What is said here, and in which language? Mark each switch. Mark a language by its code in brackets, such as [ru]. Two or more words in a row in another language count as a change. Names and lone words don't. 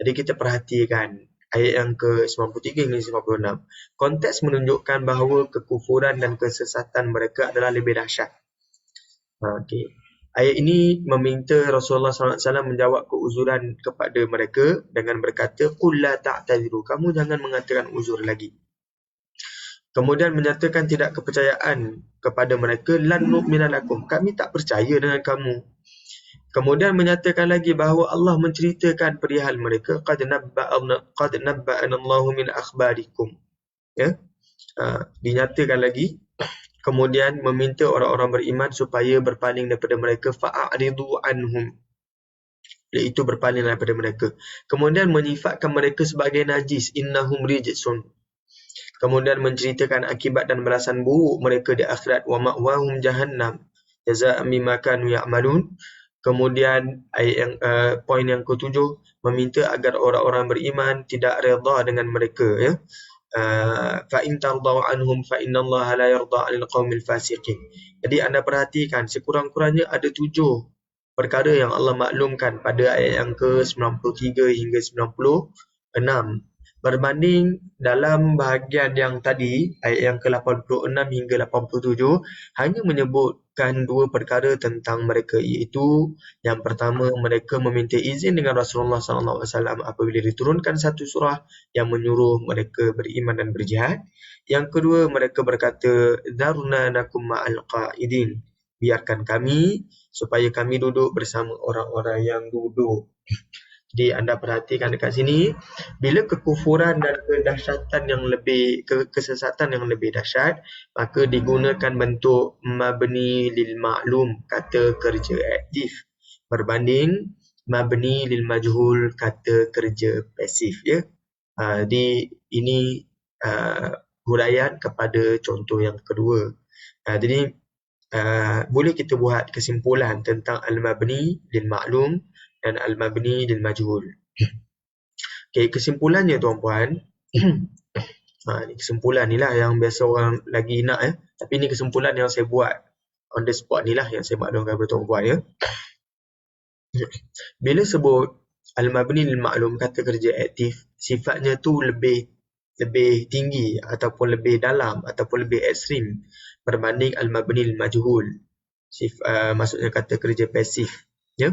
[ms] Jadi kita perhatikan ayat yang ke-93 hingga 96. Konteks menunjukkan bahawa kekufuran dan kesesatan mereka adalah lebih dahsyat. Okay. Ayat ini meminta Rasulullah SAW menjawab keuzuran kepada mereka dengan berkata, [ar] قل لا تعتذروا, [ms] kamu jangan mengatakan uzur lagi. Kemudian menyatakan tidak kepercayaan kepada mereka, [ar] لن نؤمن لكم, [ms] kami tak percaya dengan kamu. Kemudian menyatakan lagi bahawa Allah menceritakan perihal mereka, [ar] قد نبأنا الله من أخباركم. Ya. [ms] Dinyatakan lagi. Kemudian meminta orang-orang beriman supaya berpaling daripada mereka, [ar] فأعرضوا عنهم, [ms] iaitu berpaling daripada mereka. Kemudian menyifatkan mereka sebagai najis, [ar] إنهم رجس. [ms] Kemudian menceritakan akibat dan balasan buruk mereka di akhirat, [ar] ومأواهم جهنم جزاء بما كانوا يعملون. [ms] Kemudian ayat yang poin yang ke-7 meminta agar orang-orang beriman tidak redha dengan mereka, ya. [ar] فإن ترضوا عنهم فإن الله لا يرضى عن القوم الفاسقين. [ms] Jadi anda perhatikan sekurang-kurangnya ada 7 perkara yang Allah maklumkan pada ayat yang ke-93 hingga 96. Berbanding dalam bahagian yang tadi, ayat yang ke-86 hingga 87, hanya menyebutkan 2 perkara tentang mereka, iaitu yang pertama, mereka meminta izin dengan Rasulullah SAW apabila diturunkan satu surah yang menyuruh mereka beriman dan berjihad. Yang kedua, mereka berkata, [ar] ذرنا نكن مع القاعدين, [ms] biarkan kami supaya kami duduk bersama orang-orang yang duduk. Jadi anda perhatikan dekat sini, bila kekufuran dan kedahsyatan yang lebih, kesesatan yang lebih dahsyat, maka digunakan bentuk [ar] مبني للمعلوم, [ms] kata kerja aktif, berbanding [ar] مبني للمجهول, [ms] kata kerja pasif, ya. Jadi ini huraian kepada contoh yang kedua. Jadi boleh kita buat kesimpulan tentang [ar] المبني للمعلوم [ms] dan [ar] المبني للمجهول. [ms] Okey, kesimpulannya tuan-puan, ni kesimpulan ni lah yang biasa orang lagi nak, tapi ni kesimpulan yang saya buat [en] on the spot [ms] ni lah, yang saya maklumkan kepada tuan-puan, ya. Bila sebut [ar] المبني للمعلوم, [ms] kata kerja aktif, sifatnya tu lebih tinggi ataupun lebih dalam ataupun lebih ekstrim berbanding [ar] المبني للمجهول, [ms] maksudnya kata kerja pasif, ya.